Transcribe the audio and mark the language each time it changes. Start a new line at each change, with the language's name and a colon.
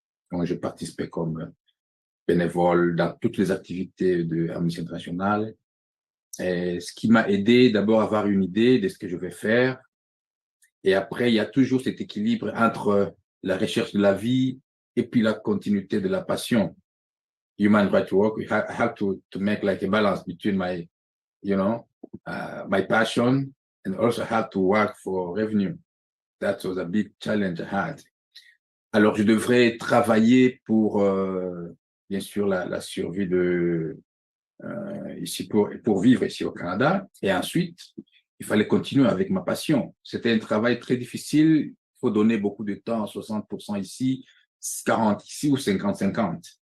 French: Donc, je participais comme bénévole dans toutes les activités de Amnesty International. Et ce qui m'a aidé d'abord à avoir une idée de ce que je vais faire. Et après, il y a toujours cet équilibre entre la recherche de la vie et puis la continuité de la passion.
English: Human right to work, I have to make like a balance between my, my passion and also have to work for revenue. That was a big challenge I had.
French: Alors, je devrais travailler pour, bien sûr, la survie ici pour vivre ici au Canada. Et ensuite, il fallait continuer avec ma passion. C'était un travail très difficile. Il faut donner beaucoup de temps, 60% ici, 40% ici ou 50-50.